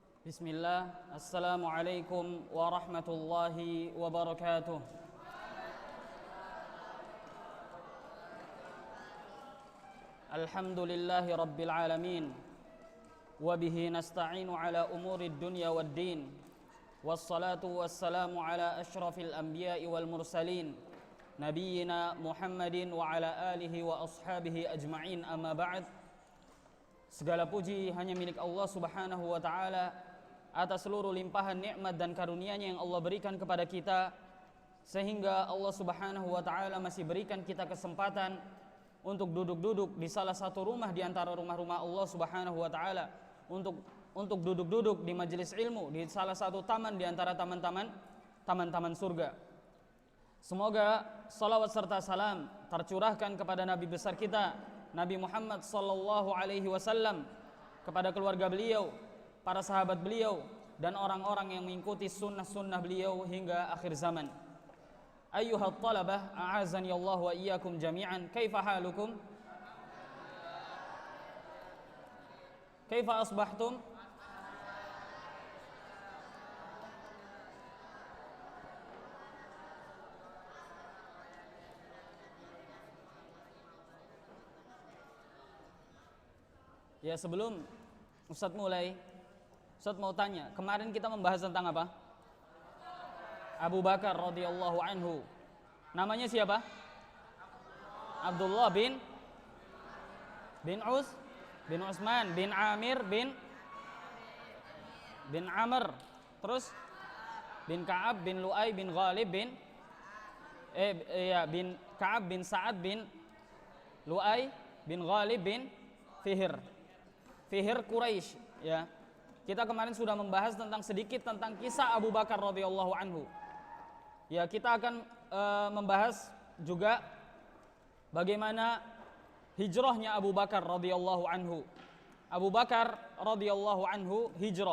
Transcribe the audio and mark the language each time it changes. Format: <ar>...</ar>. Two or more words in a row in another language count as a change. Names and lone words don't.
<ar>بسم الله، السلام عليكم ورحمة الله وبركاته. الحمد لله رب العالمين. وبه نستعين على أمور الدنيا والدين. والصلاة والسلام على أشرف الأنبياء والمرسلين، نبينا محمد وعلى آله وأصحابه أجمعين، أما بعد.</ar> <id>Segala puji hanya milik Allah</id> <ar>subhanahu wa ta'ala</ar> <id>atas seluruh limpahan nikmat dan karunia-Nya yang Allah berikan kepada kita, sehingga Allah</id> <ar>subhanahu wa ta'ala</ar> <id>masih berikan kita kesempatan untuk duduk-duduk di salah satu rumah di antara rumah-rumah Allah</id> <ar>subhanahu wa ta'ala,</ar> <id>untuk duduk-duduk di majelis ilmu, di salah satu taman di antara taman-taman surga. Semoga salawat serta salam tercurahkan kepada Nabi besar kita, Nabi Muhammad</id> <ar>sallallahu alaihi wasallam,</ar> <id>kepada keluarga beliau, para sahabat beliau, dan orang-orang yang mengikuti sunnah-sunnah beliau hingga akhir zaman.</id> <ar>أيها الطلبة، أعزني الله وإياكم جميعا. كيف حالكم؟ كيف أصبحتم?</ar> <id>Ya, sebelum Ustadz mulai, Ustadz mau tanya, kemarin kita membahas tentang apa?</id> <ar>أبو بكر رضي الله عنه.</ar> <id>Namanya siapa? Abdullah bin Utsman bin Amir bin Amr, terus bin Ka'ab bin Lu'ay bin Ghalib bin Ka'ab bin Sa'ad bin Lu'ay bin Ghalib bin Fihr Quraisy, ya. Kita kemarin sudah membahas sedikit tentang kisah Abu Bakar</id> <ar>radhiyallahu anhu.</ar> <id>Ya, kita akan membahas juga bagaimana hijrahnya Abu Bakar</id> <ar>radhiyallahu anhu.</ar> <id>Abu Bakar</id> <ar>radhiyallahu anhu</ar> <id>hijrah.</id>